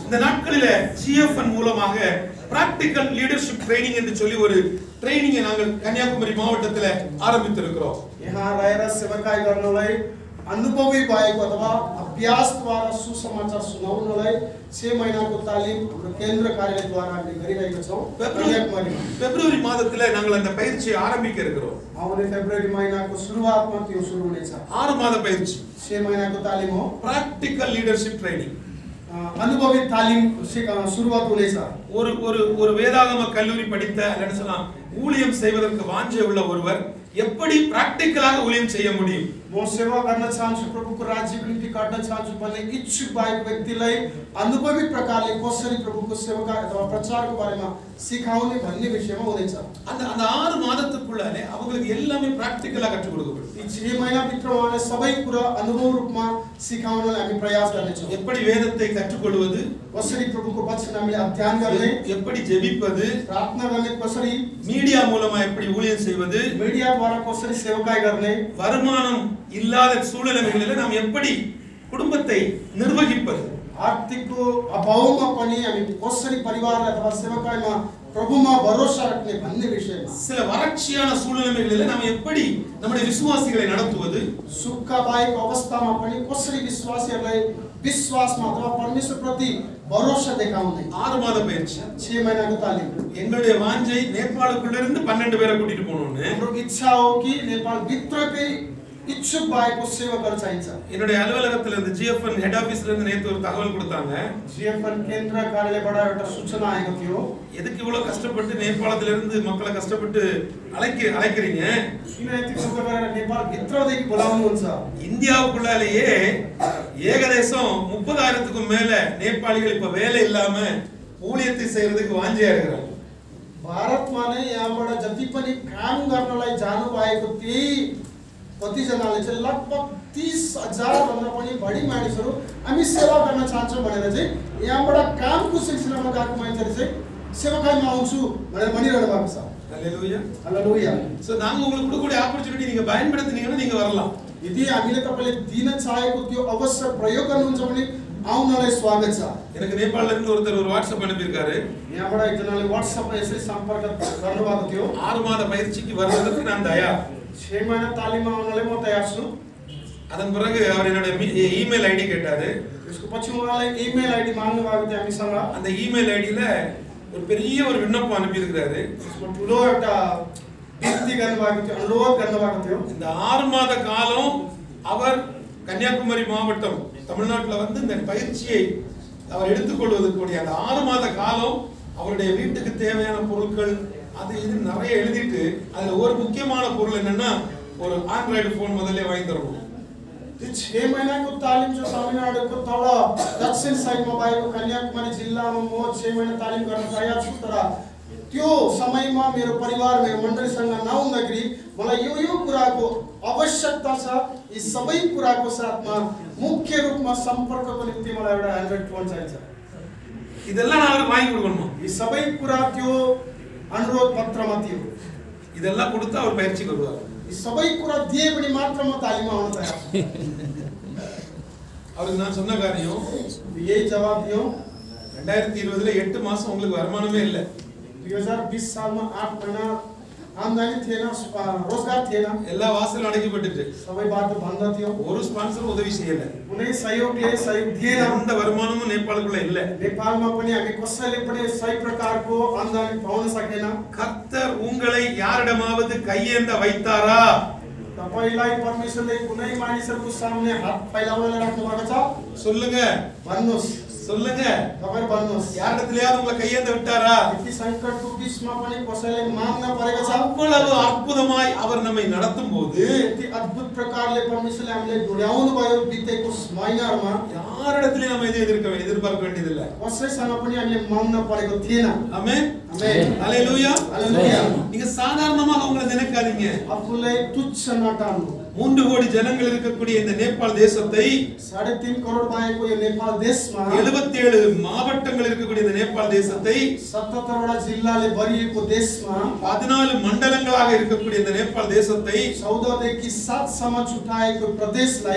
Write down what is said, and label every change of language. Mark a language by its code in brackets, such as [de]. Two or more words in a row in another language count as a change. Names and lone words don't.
[ta] இந்த நாட்களில ஜிஎஃப்என் மூலமாக [en] practical leadership training [ta] என்று சொல்லி ஒரு ட்ரெய்னிங்கை நாங்கள் கன்னியாகுமரி மாவட்டத்துல ஆரம்பித்திருக்கிறோம். [ne] यहाँ रहेर सेवाकाई गर्नलाई अनुभवी भएको अथवा अभ्यासद्वारा सुसमाचार सुनाउनलाई 6 महिनाको तालिम हाम्रो केन्द्र कार्यालयद्वारा हामीले गरिरहेका छौँ. [ta] பிப்ரவரி மாதத்துல நாங்கள் அந்த பயிற்சியை ஆரம்பிக்க இருக்கிறோம். [ne] आउने फेब्रुअरी महिनाको सुरुवातमा त्यो सुरु हुनेछ. [ta] 6 மாத பயிற்சி [ne] 6 महिनाको तालिम हो. [en] practical leadership training. [ne] अनुभवी तालिम सुरुवात हुनेछ. [ta] ஒரு ஒரு ஒரு வேதாகம கல்லூரி படித்த அல்லது சொல்லலாம் ஊழியம் செய்வதற்கு வாஞ்சை உள்ள ஒருவர் எப்படி பிராக்டிகலாக ஊழியம் செய்ய முடியும்? [ne] म सेवा गर्न चाहन्छु, प्रभुको राज्यको निम्ति गर्न चाहन्छु भन्ने इच्छुक भएको व्यक्तिलाई अनुभवी प्रकारले कसरी प्रभुको सेवा अथवा प्रचारको बारेमा सिकाउने भन्ने विषयमा हुनेछ. [ta] அந்த அந்த 6 மாதத்துக்குள்ளே அவங்களுக்கு எல்லாமே பிராக்டிகலா கற்றுக் கொடுக்கப்படும். [ne] यी 6 महिनाभित्र उहाँले सबै कुरा अनुभव रूपमा सिकाउनलाई हामी प्रयास गर्नेछौँ. [ta] எப்படி வேதத்தை கற்றுக்கொள்வது, [ne] कसरी प्रभुको वचन हामीले अध्ययन गर्ने, [ta] எப்படி ஜெபிப்பது, [ne] प्रार्थना गर्ने, कसरी [ta] மீடியா மூலமா எப்படி ஊழியம் செய்வது, [ne] मिडियाद्वारा कसरी सेवाकाई गर्ने, [ta] வருமானம் இல்லாத சூழ்நிலைகளில் நாம் எப்படி குடும்பத்தை நிர்வகிப்பது, [ne] आर्थिकको अभावमा पनि हामी कसरी परिवारलाई अथवा सेवाकाईमा प्रभुमा भरोसा राख्ने भन्ने विषयमा, [ta] சில வறட்சியான சூழ்நிலைகளில் நாம் எப்படி நம்முடைய விசுவாசிகளை நடத்துவது, [ne] सुखका भएको अवस्थामा पनि कसरी विश्वासीहरूलाई विश्वासमा अथवा परमेश्वरप्रति भरोसा देखाउने. [ta] 6 மாத பயிற்சி. [ne] 6 महिनाको तालिम. [ta] எங்களுடைய வாஞ்சை நேபாளக்குள்ள இருந்து 12 பேரை கூட்டிட்டு போகணும்னு. [ne] हाम्रो इच्छा हो कि नेपाल भित्रकै इच्छुक भएको सेवकहरू चाहिन्छ. [ta] என்னுடைய அலுவலகத்துல இருந்து ஜிஎஃப்என் [en] head officeல [ta] இருந்து நேத்து ஒரு தகவல் கொடுத்தாங்க. [ne] जीएफएन केन्द्र कार्यालयबाट एउटा सूचना आएको थियो. [ta] எதுக்கு இவ்வளவு கஷ்டப்பட்டு நேபாளத்துல இருந்து மக்களை கஷ்டப்பட்டு அழைக்கிறீங்க? [ne] किन यति दुःख गरेर नेपाल भित्रदेखि बोलाउनुहुन्छ? [ta] இந்தியாவுக்குள்ளேயே ஏகദേശம் 30,000க்கும் மேல நேபாளிகள் இப்ப வேலை இல்லாம ஊழியத்தை செய்யறதுக்கு வாஞ்சியா இருக்கிறாங்க. [ne] भारतमा नै यहाँबाट जति पनि काम गर्नलाई जानु भएको त्यही कति जनाले चाहिँ लगभग 30,000 भन्दा पनि बढी मानिसहरू हामी सेवा गर्न चाहन्छौँ भनेर चाहिँ यहाँबाट कामको सिलसिलामा गएको मान्छेहरू चाहिँ सेवाकाईमा आउँछु भनेर भनिरहनु भएको छ. [ta] ஹல்லேலூயா. [ne] हालेलुया. [ta] சோ நாங்க உங்களுக்கு கொடுக்கக்கூடிய ஆப்பர்ச்சுனிட்டி நீங்க பயன்படுத்தினீங்கன்னா நீங்க வரலாம். [ne] यदि हामीले तपाईले दिन चाहेको त्यो अवसर प्रयोग गर्नुहुन्छ भने आउनलाई स्वागत छ। [ta] எனக்கு நேபாளல இருந்து ஒருத்தர் ஒரு வாட்ஸ்அப் அனுப்பியிருக்காரு. [ne] यहाँबाट एकजनाले WhatsApp मा यसरी सम्पर्क गर्नुभएको थियो। [ta] 6 மாத பயிற்சிக்கு வருவதற்கு நான் தயார். [ne] 6 महिना तालिममा आउनलाई म तयार छु। [ta] அதன் பிறகு அவர் என்னோட [en] email ID [ta] கேட்டாரு. [ne] त्यसको पछि उहाँलाई [en] email ID [ne] माग्नु भएको थियो हामीसँग। [ta] அந்த [en] email IDல [ta] ஒரு பெரிய ஒரு விண்ணப்பம் அனுப்பி இருக்காரு. [ne] त्यसको ठुलो एउटा विनती गर्नुभएको थियो, अनुरोध गर्नुभएको थियो। [ta] இந்த 6 மாத காலம் அவர் கன்னியாகுமரி மாவட்டம் தமிழ்நாட்டில் வந்து இந்த பயிற்சியை அவர் எடுத்துக்கொள்வதற்குரிய அந்த 6 மாத காலம் அவருடைய வீட்டுக்கு தேவையான பொருட்கள் அது இது நிறைய எழுதிட்டு அதுல ஒரு முக்கியமான பொருள் என்னன்னா ஒரு [en] android phone [ta] முதல்ல வாங்கி தரணும். [ne] त्यो 6 महिनाको तालिम जो तमिलनाडुको तल दक्षिण साइडमा भएको कन्याकुमारी जिल्लामा म 6 महिना तालिम गर्न तयार छु। तर त्यो समयमा मेरो परिवार मेरो मण्डलीसँग नहुँदाखेरि मलाई यो कुराको आवश्यकता छ। यी सबै कुराको साथमा मुख्य रूपमा सम्पर्कको निम्ति मलाई एउटा [en] android phone [ne] चाहिन्छ। [ta] இதெல்லாம் நான் அவருக்கு வாங்கி கொடுக்கணும். [ne] यी सबै कुरा त्यो अनुरोध पत्रमा थियो। [ta] இதெல்லாம் கொடுத்தா அவர் பயிற்சிக்கு வருவார். [ne] यी सबै कुरा दिए पनि मात्र म तालिममा आउन तयार छु। [ta] அவருக்கு நான் சொன்ன காரியம் [ne] यही जवाब दियो। [ta] 2020ல 8 மாசம் உங்களுக்கு வருமானமே இல்ல. [ne] 2020 सालमा 8 महिना आमदानी थिएन, रोजगार थिएन। [ta] எல்லா வாசலும் அடைக்கப்பட்டுட்டு [ne] सबै बाटो बन्द थियो। [ta] ஒரு ஸ்பான்சர் உதவி செய்யல. [ne] कुनै सहयोगले सहयोग दिएन। [ta] எந்த வருமானமும் நேபாளக்குள்ள இல்ல. [ne] नेपालमा पनि हामी कसैले पनि सही प्रकारको आमदानी पाउन सकेन। [ta] கர்த்தர் உங்களை யாரிடமாவது கையேந்த வைத்தாரா? [ne] तपाईलाई परमेश्वरले कुनै मानिसहरुको सामने हात फैलाउनलाई राख्नु भएको छ? [ta] சொல்லுங்க [ne] भन्नुस्, [ta] சொல்லுங்க. [ne] तपाईहरु भन्नुस्। [ta] யாரிடத்திலயாவது உங்களை கையேந்த விட்டாரா? [ne] यति संकटको बीचमा पनि कसैले माग्न परेको छ? [ta] அவ்வளவு அற்புதமாய் அவர் நம்மை நடத்தும் போது [ne] यति अद्भुत प्रकारले परमेश्वरले हामीलाई डोर्याउनु भयो बितेको महिनाहरुमा। [ta] யாரிடத்திலே நம்ம எதிர்பார்க்க வேண்டியதில்லை. [ne] कसैसँग पनि हामीले माग्न परेको थिएन। [ta] ஆமென். [ne] आमेन। [ta] ஹalleluya. [ne] हालेलुया। [ta] நீங்க சாதாரணமாக உங்களை நினைக்காதீங்க. [ne] आफूलाई तुच्छ नठान्नु। [ta] 3 கோடி ஜனங்கள் இருக்கக்கூடிய இந்த நேபாள் தேசத்தை [ne] 3.5 करोड भएको यो नेपाल देशमा [ta] 77 மாவட்டங்கள் இருக்கக்கூடிய இந்த நேபாள் தேசத்தை [ne] 77 वटा जिल्लाले भरिएको देशमा [ta] 14 मण्डलங்களாக இருக்கக்கூடிய இந்த நேபாள் தேசத்தை [ne] 14 देखि 7 सम्म छुटाएको प्रदेशलाई